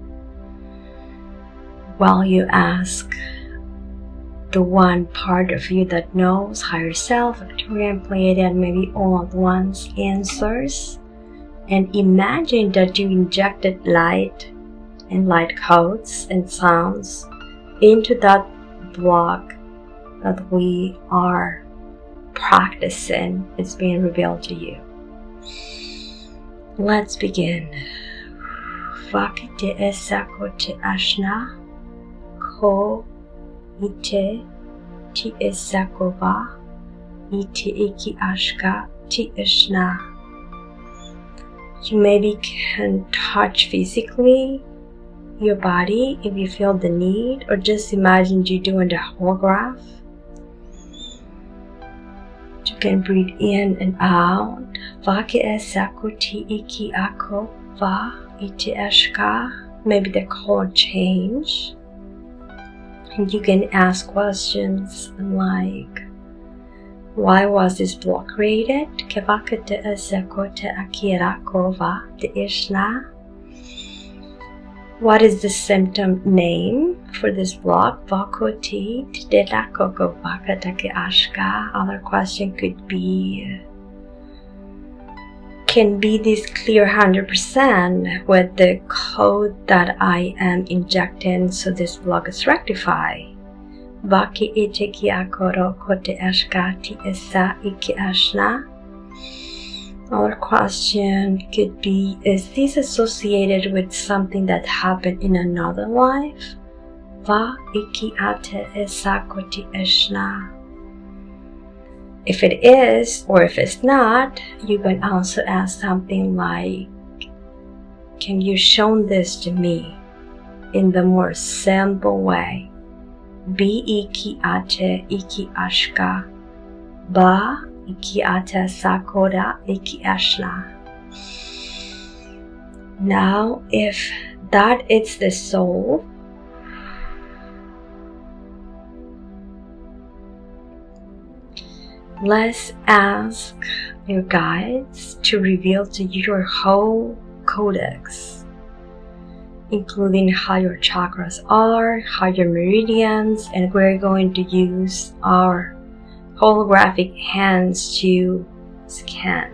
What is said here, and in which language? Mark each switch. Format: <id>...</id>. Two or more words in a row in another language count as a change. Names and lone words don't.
<en>While you ask the one part of you that knows, higher self, Arcturian, Pleiadian, maybe all at once, answers, and imagine that you injected light and light codes and sounds into that block that we are practicing. It's being revealed to you. Let's begin. Vakite esakote ashna ko ite ti esakova ite iki ashka ti ashna. You maybe can touch physically your body if you feel the need, or just imagine you doing the holograph. You can breathe in and out. Vaki esakuti iki ako va iti ashka. Maybe the color change. And you can ask questions like, why was this block created? Kevakate esakote akirako va te ishna. What is the symptom name for this block? Vakoti tidelakoko vakatake ashka. Other question could be, can be this clear 100% with the code that I am injecting, so this block is rectified. Vaki iteki akoro kote ashka ti esa iki ashna. Other question could be, is this associated with something that happened in another life? Va iki ate esakoti eshna. If it is, or if it's not, you can also ask something like, can you show this to me in the more simple way? Bi iki ate iki ashka. Ba iki ate sakoda iki ashna. Now, if that is the soul, let's ask your guides to reveal to you your whole codex, including how your chakras are, how your meridians, and we're going to use our holographic hands to scan.</en>